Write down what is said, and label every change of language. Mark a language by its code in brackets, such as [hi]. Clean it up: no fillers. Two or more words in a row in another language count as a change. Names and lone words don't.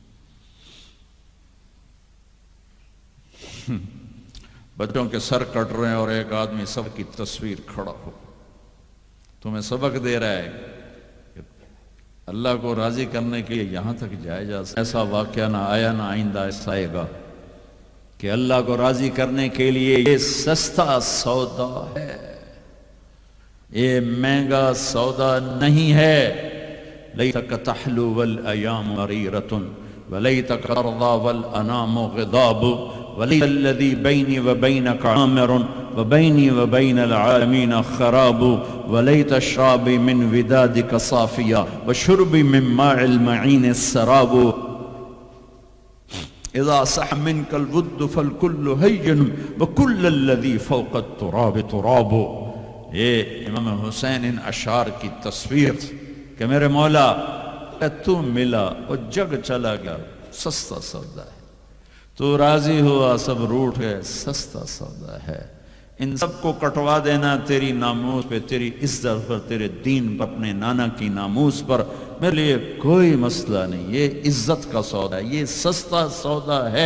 [ur] بچوں کے سر کٹ رہے ہیں اور ایک آدمی سب کی تصویر کھڑا ہو، تمہیں سبق دے رہا ہے اللہ کو راضی کرنے کے لیے یہاں تک جائے جا سکتا۔ ایسا واقعہ نہ آیا نہ آئندہ ایسا آئے گا کہ اللہ کو راضی کرنے کے لیے یہ سستا سودا ہے، یہ مہنگا سودا نہیں ہے۔ [ar] لیتک تحلو والایام مریرۃ ولیتک ترضی والانام غضاب ولیت الذی بینی وبینک عامر وبینی وبین العالمین خراب ولیت شرابی من ودادک صافیہ وشربی من ماء المعین السراب اذا صح منک الود فالکل ہین وکل الذی فوق التراب تراب۔ [ur] یہ امام حسین ان اشعار کی تصویر کہ میرے مولا تو ملا اور جگ چلا گیا، سستا سودا ہے، تو راضی ہوا سب روٹ گئے، سستا سودا ہے۔ ان سب کو کٹوا دینا تیری ناموس پہ، تیری عزت پر، تیرے دین پر، اپنے نانا کی ناموس پر میرے لیے کوئی مسئلہ نہیں، یہ عزت کا سودا ہے، یہ سستا سودا ہے۔